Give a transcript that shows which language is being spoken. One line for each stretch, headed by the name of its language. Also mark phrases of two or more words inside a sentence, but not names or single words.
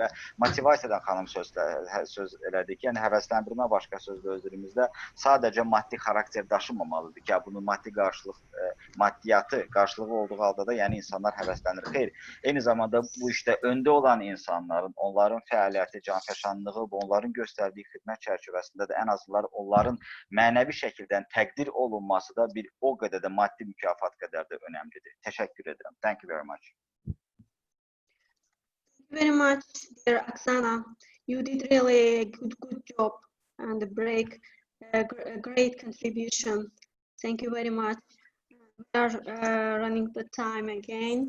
Azerbaijani: Və motivasiyadan xanım söz elədik. Yəni, həvəsləndirmə başqa sözlə öz dilimizdə sadəcə maddi xarakter daşımamalıdır ki, bunun maddiyatı qarşılığı olduğu halda da yəni insanlar həvəslənir. Xeyr, eyni zamanda bu işdə öndə olan insanların, onların fəaliyyəti, canfəşanlığı və onların göstərdiyi xidmət çərçivəsində də ən azından onların mənəvi şəkildən təqdir olunması da bir o qədər də maddi mükafat qədər də önəmlidir. Təşəkkür edirəm.
English: Thank you very much. Thank you very much, dear Oksana. You did really a good job and a great contribution. Thank you very much. We are running the time again.